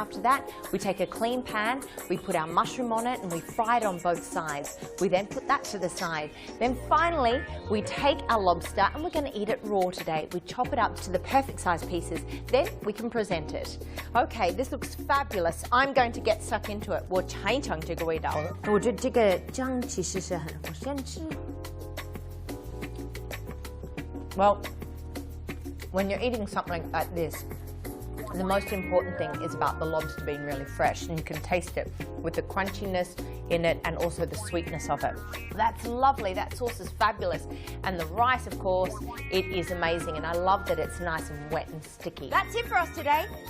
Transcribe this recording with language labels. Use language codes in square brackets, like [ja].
[en] After that, we take a clean pan, we put our mushroom on it and we fry it on both sides. We then put that to the side. Then finally, we take our lobster and we're going to eat it raw today. We chop it up to the perfect size pieces. Then we can present it. Okay, this looks fabulous. I'm going to get stuck into it. [zh] 我尝一尝这个味道。我觉得这个姜其实是很好先吃。 [en] Well, when you're eating something like this, the most important thing is about the lobster being really fresh, and you can taste it with the crunchiness in it and also the sweetness of it. That's lovely. That sauce is fabulous. And the rice, of course, it is amazing, and I love that it's nice and wet and sticky. That's it for us today.